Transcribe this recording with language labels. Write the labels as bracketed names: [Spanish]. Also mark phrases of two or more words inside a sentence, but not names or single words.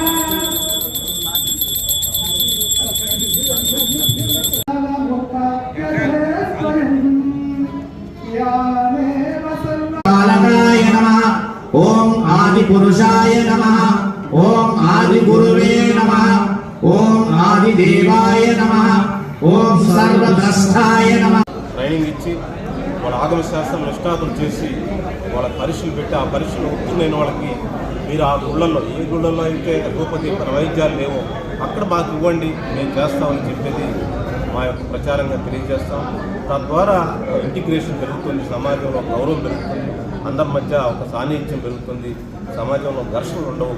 [Sanskrit] बालकाय नमः। ओम आदि पुरुषाय नमः। ओम आदि गुरुवे नमः। ओम आदि देवाय नमः। ओम सर्वद्रष्टाय नमः। [Telugu] ట్రైనింగ్ ఇచ్చి వాళ్ళ ఆగమ శాస్త్రం నిష్ణాతులు చేసి వాళ్ళ పరీక్షలు పెట్టి ఆ పరీక్షలు ఉత్తీర్ణైన వాళ్ళకి మీరు ఆ గుళ్ళల్లో ఏ గుళ్ళల్లో అయితే అలోపతి వైద్యాలు లేవో అక్కడ మాకు ఇవ్వండి, మేము చేస్తామని చెప్పేది మా యొక్క ప్రచారంగా తెలియజేస్తాం. తద్వారా ఇంటిగ్రేషన్ పెరుగుతుంది, సమాజంలో గౌరవం పెరుగుతుంది, అందరి మధ్య ఒక సాన్నిధ్యం పెరుగుతుంది, సమాజంలో ఘర్షణలు ఉండవు.